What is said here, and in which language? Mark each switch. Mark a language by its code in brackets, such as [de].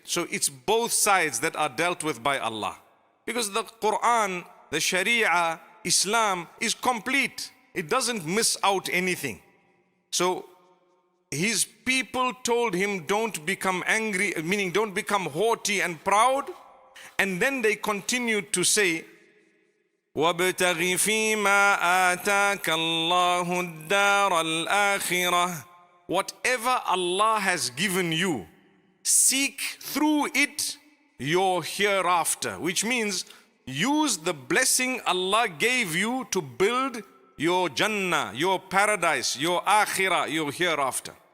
[en] So it's both sides that are dealt with by Allah. Because the Quran, the Sharia, Islam is complete. It doesn't miss out anything. So his people told him, don't become angry, meaning don't become haughty and proud. And then they continued to say, [ar] وَابْتَغِ فِي مَا آتَاكَ اللَّهُ الدَّارَ الْآخِرَةِ. [en] Whatever Allah has given you, seek through it your hereafter. Which means use the blessing Allah gave you to build your Jannah, your paradise, your akhirah, your hereafter.